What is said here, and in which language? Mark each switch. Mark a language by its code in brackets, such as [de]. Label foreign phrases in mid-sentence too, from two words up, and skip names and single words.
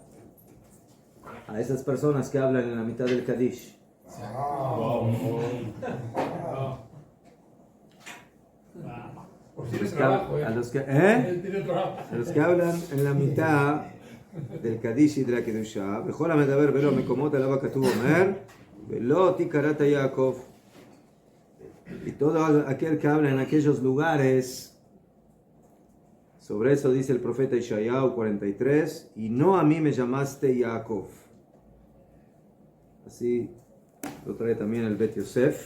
[es] A esas personas que hablan en la mitad del Kadish. A los que hablan en la mitad del Kadish y de la Kedushá. [he] בכל המדבר ולא מקומות עליו כתוב אומר ולא תקראת יעקב. [es] Y todo aquel que habla en aquellos lugares, sobre eso dice el profeta Ishayahu 43, y no a mí me llamaste Yaakov. Así lo trae también el Bet Yosef.